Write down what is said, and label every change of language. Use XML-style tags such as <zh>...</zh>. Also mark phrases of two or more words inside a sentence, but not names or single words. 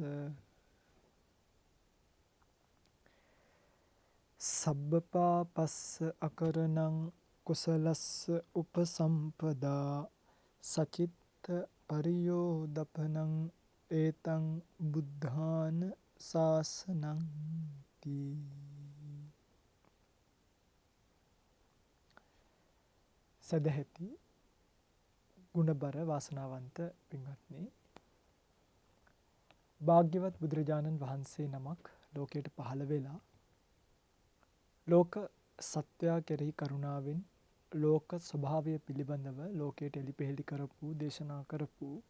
<pi>සබ්බපාපස්ස අකරණං කුසලස්ස උපසම්පදා සචිත්ත පරියෝදපනං ඒතං බුද්ධාන ශාසනං තී.</pi> <si>සදහැති ගුණබර වාසනාවන්ත පින්වත්නි, භාග්‍යවත් බුදුරජාණන් වහන්සේ නමක් ලෝකයට පහළ වෙලා ලෝක සත්වයා කෙරෙහි කරුණාවෙන් ලෝක ස්වභාවය පිළිබඳව ලෝකයට එළිපෙහෙළි කරපු දේශනා කරපු</si>